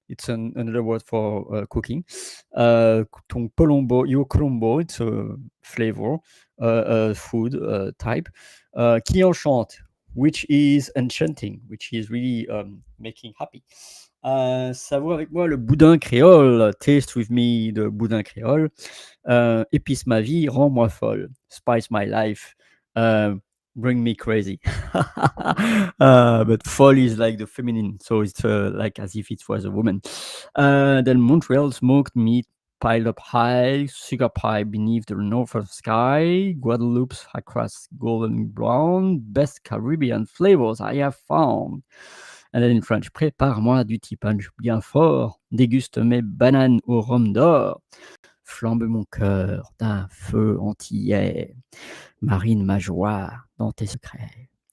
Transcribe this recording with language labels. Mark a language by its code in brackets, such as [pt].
[en] It's another word for cooking. [fr] Ton colombo, [en] your colombo, it's a flavor, food type. [fr] Qui enchante, [en] which is enchanting, which is really making happy. [fr] Savoure avec moi le boudin créole. [en] Taste with me the boudin créole. [fr] Épice ma vie, rends-moi folle. [en] Spice my life. Bring me crazy. But folle is like the feminine, so it's like as if it was a woman. Then Montreal smoked meat piled up high, sugar pie beneath the northern sky, Guadeloupe's across golden brown, best Caribbean flavors I have found. And then in French, [fr] prépare-moi du petit punch bien fort, déguste mes bananes au rhum d'or, flambe mon cœur d'un feu antillais, marine ma joie dans tes secrets.